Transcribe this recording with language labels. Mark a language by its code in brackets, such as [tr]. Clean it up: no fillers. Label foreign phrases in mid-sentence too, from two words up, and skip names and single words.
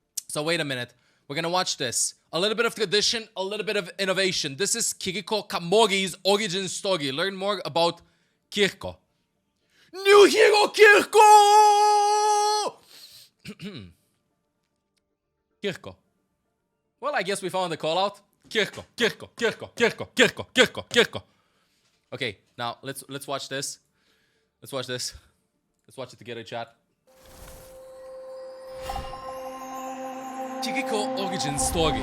[en] So wait a minute. We're gonna watch this. A little bit of tradition, a little bit of innovation. This is Kiriko Kamori's origin story. Learn more about Kiriko. New hero Kiriko! Kiriko. Well, I guess we found the call out. Kiriko, Kiriko, Kiriko, Kiriko, Kiriko, Kiriko, Kiriko. Okay, now let's watch this. Let's watch this. Let's watch it together, chat. Kiriko origin story.